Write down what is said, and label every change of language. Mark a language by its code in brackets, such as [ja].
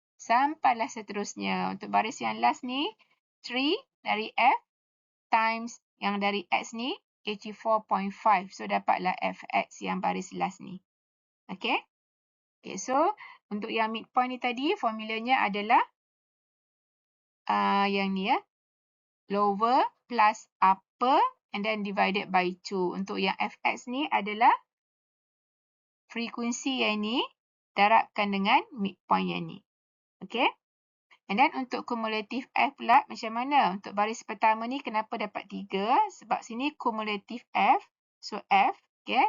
[ms] Sampailah seterusnya. Untuk baris yang last ni, 3 dari F times yang dari X ni, 84.5. So, dapatlah Fx yang baris last ni. Okay. Okay, so, untuk yang midpoint ni tadi, formulanya adalah yang ni ya. [en] Lower plus upper and then divided by 2. [ms] Untuk yang Fx ni adalah frekuensi yang ni darabkan dengan midpoint yang ni. Okay. And then untuk cumulative F pula macam mana? Untuk baris pertama ni kenapa dapat 3? Sebab sini cumulative F. So F. Okay.